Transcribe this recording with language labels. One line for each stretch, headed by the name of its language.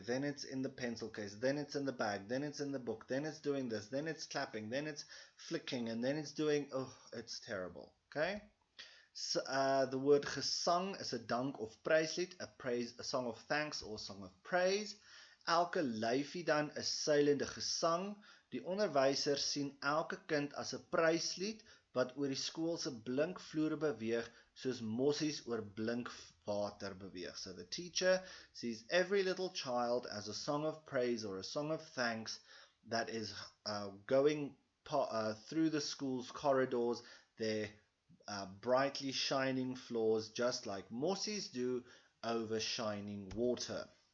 English: Then it's in the pencil case, then it's in the bag, then it's in the book, then it's doing this, then it's clapping, then it's flicking, and then it's doing, oh, it's terrible. Okay? So, the word gesang is a
Afrikaans: dank of pryslied,
English: a song of thanks or song of praise.
Afrikaans: Elke lyfie dan is seilende gesang. Die onderwyser sien elke kind as 'n pryslied wat oor die skool se blink vloere beweeg soos mossies oor blink water beweeg.
English: So the teacher sees every little child as a song of praise or a song of thanks that is going through the school's corridors, their brightly shining floors, just like mossies do over shining water.